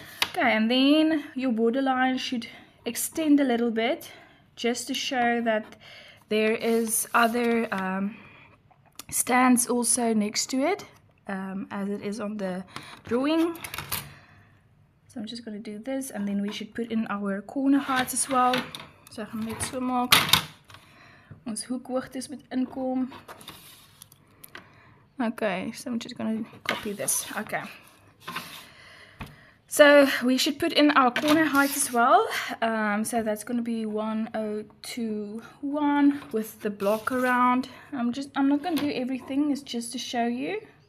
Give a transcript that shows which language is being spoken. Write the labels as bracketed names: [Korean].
[English] Okay, and then your borderline should extend a little bit just to show that there is other stands also next to it, as it is on the drawing. So I'm just going to do this, and then we should put in our corner heights as well. [Afrikaans] So ek gaan net so maak. Ons hoekhoogtes moet inkom. [English] Okay, so I'm just going to copy this. Okay, So we should put in our corner height as well. So that's going to be 1021 with the block around. I'm not going to do everything, it's just to show you.